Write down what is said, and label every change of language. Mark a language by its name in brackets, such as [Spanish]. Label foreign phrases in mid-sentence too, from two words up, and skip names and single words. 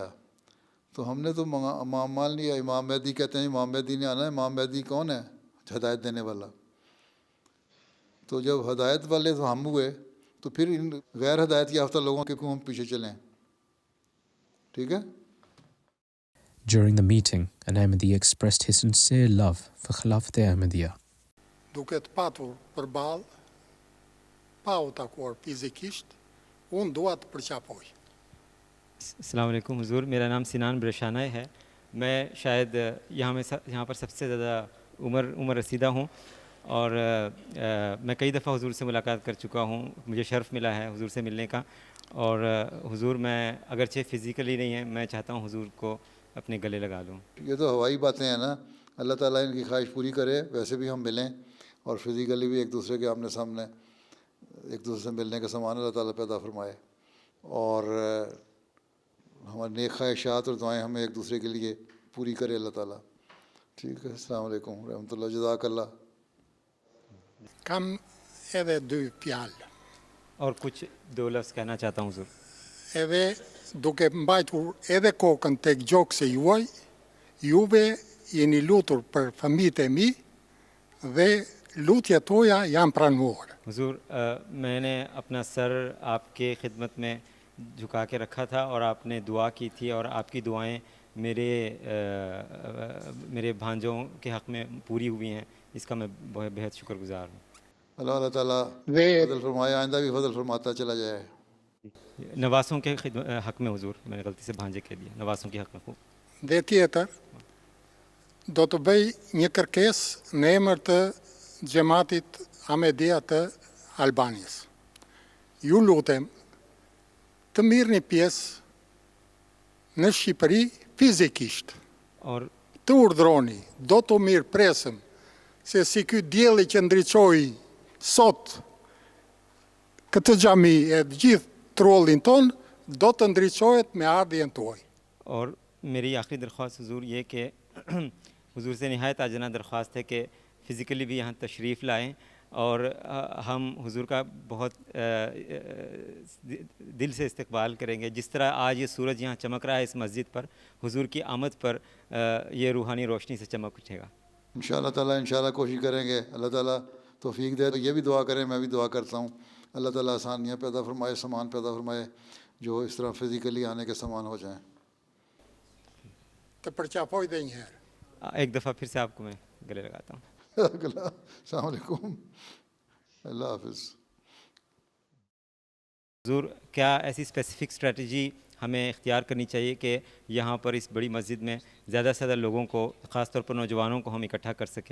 [Urdu] تو ہم نے تو امام مان لیا. امام مہدی کہتے ہیں امام مہدی نے آنا ہے. امام مہدی کون ہے؟ ہدایت دینے والا. تو جب ہدایت والے تو ہم ہوئے تو پھر ان غیر ہدایت یافتہ لوگوں کے کیوں ہم پیچھے چلیں؟ ٹھیک ہے. [English] During the meeting, an Ahmadi expressed his sincere love for Khilafat Ahmadiyya. [Albanian] Duke të patur përballë, pa u takuar fizikisht, unë dua të përqapoj. [Arabic] السلام علیکم [Urdu] حضور، میرا نام سنان برشانہ ہے. میں شاید یہاں پر سب سے زیادہ عمر رسیدہ ہوں، اور میں کئی دفعہ حضور سے ملاقات کر چکا ہوں. مجھے شرف ملا ہے حضور سے ملنے کا، اور حضور میں اگرچہ فزیکلی نہیں ہے، میں چاہتا ہوں حضور کو اپنے گلے لگا لوں. یہ تو ہوائی باتیں ہیں نا. اللہ تعالیٰ ان کی خواہش پوری کرے. ویسے بھی ہم ملیں اور فزیکلی بھی ایک دوسرے کے آمنے سامنے ایک دوسرے سے ملنے کا سامان اللہ تعالیٰ پیدا فرمائے، اور ہمارے نیک خواہشات اور دعائیں ہمیں ایک دوسرے کے لیے پوری کرے اللہ تعالیٰ. ٹھیک ہے. [Arabic] السلام علیکم رحمۃ اللہ. جزاک اللہ. [Albanian] Kam edhe dy fjalë. [Urdu] اور کچھ دو لفظ کہنا چاہتا ہوں حضور. [Albanian] Edhe duke mbajtur edhe kokën tek gjokse juaj, juve jeni lutur për fëmijët e mi dhe lutjet tuaja janë pranuar. [Urdu] حضور میں نے اپنا سر آپ کے خدمت میں جھکا کے رکھا تھا، اور آپ نے دعا کی تھی، اور آپ کی دعائیں میرے بھانجوں کے حق میں پوری ہوئی ہیں. اس کا میں بہت شکر گزار ہوں. اللہ تعالیٰ فضل فرمائے، آئندہ بھی فضل فرماتا چلا جائے. نواسوں کے حق میں حضور، میں نے غلطی سے بھانجے کہہ دیا، نواسوں کے حق میں. [Albanian] Dhe tjetër, do të bëj një kërkesë në emër të xhamatit Ahmedia të Albanijës. Ju lutem të mirëni pjesë në Shqipëri fizikisht. [Urdu] اور [Albanian] Të urdhroni, do të mirëpresëm se si ky dielli që ndriçoi sot këtë xhami e gjithë trullin ton, do të ndriçohet me ardhjen tuaj. [Urdu] اور میری آخری درخواست حضور یہ کہ حضور سے نہایت عاجزانہ درخواست ہے کہ فزیکلی بھی یہاں تشریف لائیں، اور ہم حضور کا بہت دل سے استقبال کریں گے. جس طرح آج یہ سورج یہاں چمک رہا ہے اس مسجد پر، حضور کی آمد پر یہ روحانی روشنی سے چمک اٹھے گا. [Arabic] انشاءاللہ تعالیٰ انشاءاللہ [Urdu] کوشش کریں گے. اللہ تعالیٰ توفیق دے. یہ بھی دعا کریں، میں بھی دعا کرتا ہوں. اللہ تعالیٰ آسانیاں پیدا فرمائے، سامان پیدا فرمائے جو اس طرح فزیکلی آنے کے سامان ہو جائیں. [Albanian] Të përqafoj dhe një herë. [Urdu] ایک دفعہ پھر سے آپ کو میں گلے لگاتا ہوں. [Arabic] السلام علیکم. [Urdu] اللہ حافظ. حضور کیا ایسی [English] specific strategy [Urdu] ہمیں اختیار کرنی چاہیے کہ یہاں پر اس بڑی مسجد میں زیادہ سے زیادہ لوگوں کو، خاص طور پر نوجوانوں کو ہم اکٹھا کر سکیں؟